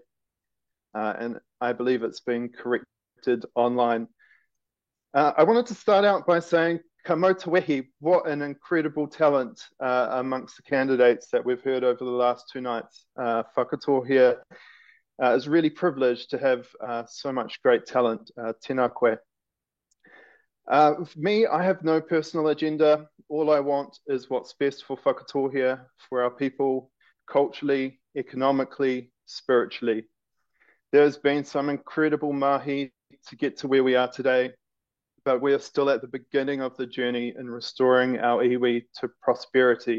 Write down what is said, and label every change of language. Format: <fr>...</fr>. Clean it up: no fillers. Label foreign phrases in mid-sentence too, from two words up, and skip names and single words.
<en>And I believe it's been corrected online. I wanted to start out by saying,</en> <mi>ka mau te wehi,</mi> <en>what an incredible talent amongst the candidates that we've heard over the last two nights. Whakatohea is really privileged to have so much great talent.</en> <mi>Tēnā koe.</mi> <en>For me, I have no personal agenda. All I want is what's best for Whakatōhea, for our people, culturally, economically, spiritually. There's been some incredible mahi to get to where we are today, but we are still at the beginning of the journey in restoring our iwi to prosperity.</en>